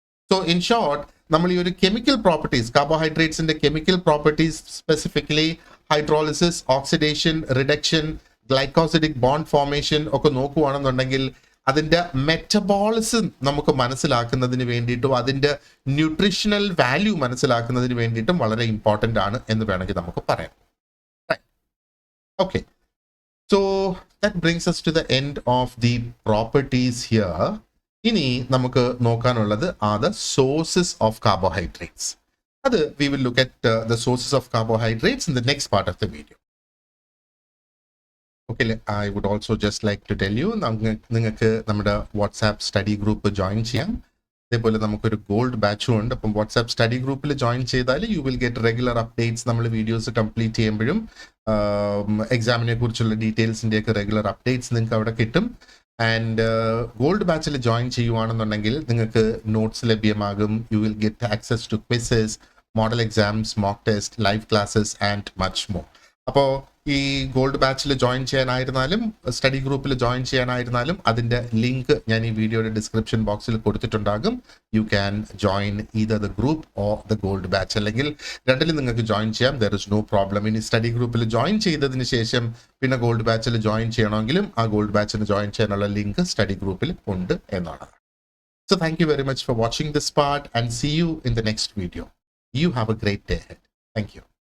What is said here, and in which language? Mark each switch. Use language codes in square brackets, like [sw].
[ml] So in short, നമ്മൾ ഈ ഒരു chemical properties, കാർബോഹൈഡ്രേറ്റ്സിന്റെ chemical properties, specifically hydrolysis, oxidation, reduction, glycosidic bond formation ഒക്കെ നോക്കുകയാണെന്നുണ്ടെങ്കിൽ അതിന്റെ മെറ്റബോളിസം നമുക്ക് മനസ്സിലാക്കുന്നതിന് വേണ്ടിയിട്ടും അതിന്റെ ന്യൂട്രീഷണൽ വാല്യൂ മനസ്സിലാക്കുന്നതിന് വേണ്ടിയിട്ടും വളരെ ഇമ്പോർട്ടൻ്റ് ആണ് എന്ന് വേണമെങ്കിൽ നമുക്ക് പറയാം. [en] Okay, so that brings us to the end of the properties here. [ml] ഇനി നമുക്ക് നോക്കാനുള്ളത് [en] are the sources of carbohydrates. അത് we will look at the sources of carbohydrates in the next part of the video. Okay, I would also just like to tell you, [ml] നിങ്ങൾക്ക് നമ്മുടെ WhatsApp study group join ചെയ്യാം. അതേപോലെ നമുക്കൊരു gold ബാച്ചും ഉണ്ട്. അപ്പം WhatsApp study ഗ്രൂപ്പിൽ join ചെയ്താൽ [en] You will get regular updates. [ml] നമ്മൾ വീഡിയോസ് കംപ്ലീറ്റ് ചെയ്യുമ്പോഴും എക്സാമിനെ കുറിച്ചുള്ള ഡീറ്റെയിൽസിൻ്റെ ഒക്കെ റെഗുലർ അപ്ഡേറ്റ്സ് നിങ്ങൾക്ക് അവിടെ കിട്ടും. ആൻഡ് ഗോൾഡ് ബാച്ചിൽ ജോയിൻ ചെയ്യുവാണെന്നുണ്ടെങ്കിൽ നിങ്ങൾക്ക് നോട്ട്സ് ലഭ്യമാകും. [en] You will get access to quizzes, model exams, mock test, live classes and much more. [ml] അപ്പോൾ ഈ ഗോൾഡ് ബാച്ചിൽ ജോയിൻ ചെയ്യാനായിരുന്നാലും സ്റ്റഡി ഗ്രൂപ്പിൽ ജോയിൻ ചെയ്യാനായിരുന്നാലും അതിൻ്റെ ലിങ്ക് ഞാൻ ഈ വീഡിയോയുടെ ഡിസ്ക്രിപ്ഷൻ ബോക്സിൽ കൊടുത്തിട്ടുണ്ടാകും. [en] you can join either the group or the gold batch, [ml] അല്ലെങ്കിൽ രണ്ടിലും നിങ്ങൾക്ക് ജോയിൻ ചെയ്യാം. [en] There is no problem. [ml] ഇനി സ്റ്റഡി ഗ്രൂപ്പിൽ ജോയിൻ ചെയ്തതിന് ശേഷം പിന്നെ ഗോൾഡ് ബാച്ചിൽ ജോയിൻ ചെയ്യണമെങ്കിലും ആ ഗോൾഡ് ബാച്ചിൽ ജോയിൻ ചെയ്യാനുള്ള ലിങ്ക് സ്റ്റഡി ഗ്രൂപ്പിൽ ഉണ്ട് എന്നുള്ളതാണ്. [en] So thank you very much for watching this part and see you in the next video. You have a great day ahead. Thank you.